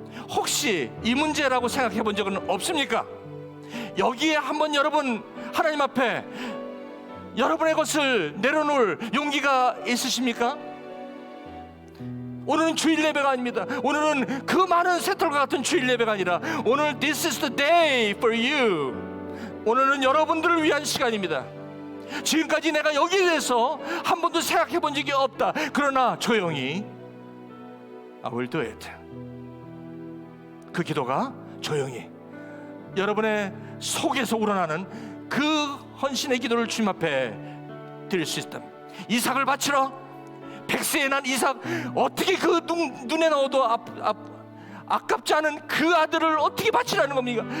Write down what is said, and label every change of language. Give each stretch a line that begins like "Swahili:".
Korean: 혹시 이 문제라고 생각해 본 적은 없습니까? 여기에 한번 여러분 하나님 앞에 여러분의 것을 내려놓을 용기가 있으십니까? 오늘은 주일 예배가 아닙니다. 오늘은 그 많은 새털과 같은 주일 예배가 아니라 오늘
English: This is the day for you.
Korean: 오늘은 여러분들을 위한 시간입니다. 지금까지 내가 여기에 대해서 한 번도 생각해 본 적이 없다. 그러나 조용히
English: I will do it.
Korean: 그 기도가 조용히 여러분의 속에서 우러나는 그 헌신의 기도를 주님 앞에 드릴 수 있다. 이삭을 바치러 100세에 난 이삭, 어떻게 그 눈에 넣어도 아깝지 않은 그 아들을 어떻게 바치라는 겁니까?